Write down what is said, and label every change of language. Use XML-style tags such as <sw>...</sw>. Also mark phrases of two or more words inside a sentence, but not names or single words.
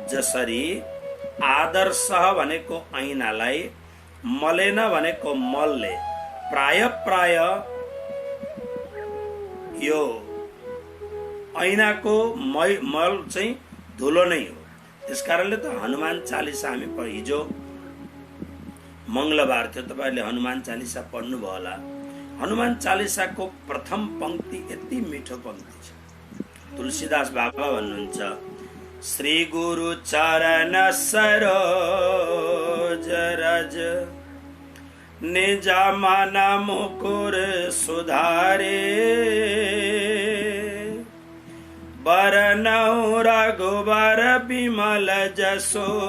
<ne>जसरी आदर्श भनेको ऐनालाई मलेन भनेको मलले प्राय यो ऐनाको मल चाहिँ धुलो नै हो। त्यसकारणले त हनुमान चालिसा हामी हिजो मंगलबार थियो, तपाईहरुले हनुमान चालिसा पढ्नुभयो होला। हनुमान चालिसाको प्रथम पंक्ति यति मिठो पंक्ति छ। तुलसीदास बाबा भन्नुहुन्छ,</ne> <awa>श्री गुरु चरण सरोज रज निज मन मुकुर सुधारे बरनौ रघुबर बिमल जसो</awa>